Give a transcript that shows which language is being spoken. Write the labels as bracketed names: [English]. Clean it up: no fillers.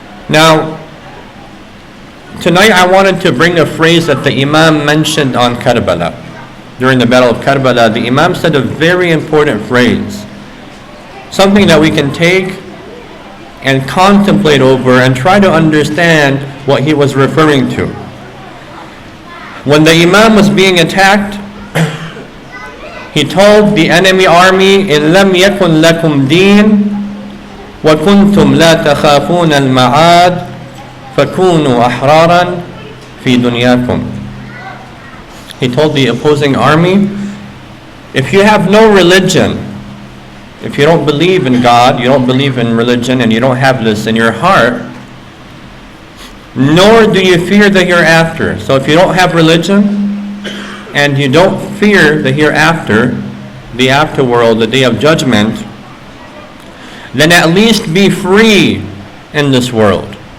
[English] Now, tonight I wanted to bring a phrase that the Imam mentioned on Karbala. During the Battle of Karbala, the Imam said a very important phrase, something that we can take and contemplate over and try to understand what he was referring to. When the Imam was being attacked, he told the enemy army, [Arabic] إِن لَمْ يَكُنْ لَكُمْ دِينٌ وَكُنْتُمْ لَا تَخَافُونَ الْمَعَادِ فَكُونُوا أَحْرَارًا فِي دُنْيَاكُمْ. [English] He told the opposing army, if you have no religion, if you don't believe in God, you don't believe in religion, and you don't have this in your heart, nor do you fear the hereafter. So if you don't have religion, and you don't fear the hereafter, the afterworld, the day of judgment, then at least be free in this world.